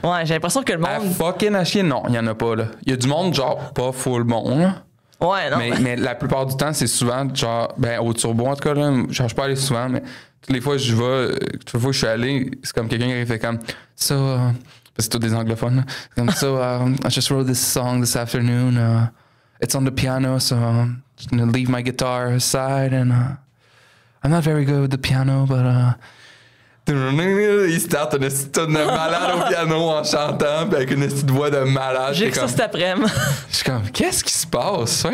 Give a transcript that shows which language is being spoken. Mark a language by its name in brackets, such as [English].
[French] Ouais, j'ai l'impression que le monde. Fucking à chier, non, il y en a pas là. Il y a du monde genre pas full bon là. Ouais, non. Mais la plupart du temps, c'est souvent genre ben au turbo en tout cas là, je suis pas allé souvent, mais toutes les fois je vais, toutes les fois que je suis allé, c'est comme quelqu'un qui fait comme ça. C'est tous des anglophones. Là. C'est comme [English] so I just wrote this song this afternoon. It's on the piano, so I'm just gonna leave my guitar aside and I'm not very good with the piano, but [French] il start une petite tonne de malade [English] au piano en chantant, puis avec une petite voix de malade. [French] J'ai que ça cet après-midi. Je suis comme, qu'est-ce qui se passe?